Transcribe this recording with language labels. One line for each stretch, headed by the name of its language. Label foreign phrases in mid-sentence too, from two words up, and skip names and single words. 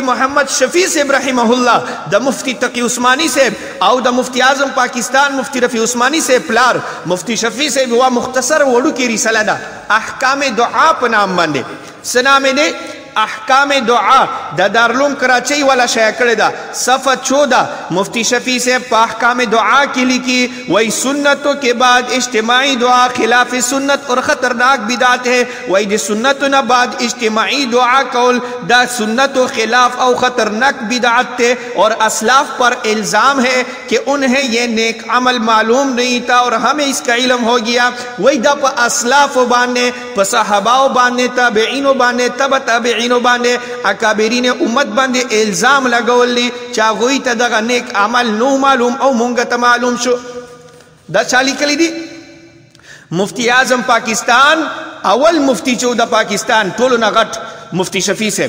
Pashto: محمد شفیع صاحب
Arabic: رحمه الله
Pashto: د مفتی تقی عثمانی صاحب او د مفتی اعظم پاکستان مفتی رفیع عثمانی صاحب پلار مفتی شفیع صاحب هوا مختصر وړو کې رساله ده احکام دعا په نام باندې څه نام دی احکام دعا د دارالعلوم کراچۍ والا شایع کړې ده صفحه 14 مفتی شفیع صاحب په احکام دعا کې لیکي وای
Urdu: سنتوں کے بعد اجتماعی دعا خلاف سنت اور خطرناک بدعت ہے.
Pashto: وای د سنتوں نه بعد اجتماعی دعا کول دا سنت و خلاف او خطرناک بدعت
Urdu: ہے اور اسلاف پر الزام ہے کہ انہیں یہ نیک عمل معلوم نہیں تھا اور ہمیں اس کا علم ہو گیا.
Pashto: وای دا په اسلاف باندې په صحابه باندې تابعین باندې تبع تابعین باندې اکابرین امت باندې الزام لګول دي چې هغوی ته دغه نیک عمل نو معلوم او مونږ ته معلوم شو. دا چا لیکلی دي؟ مفتی اعظم پاکستان اول مفتی چې د پاکستان ټولو نه غټ مفتی شفیع صاحب.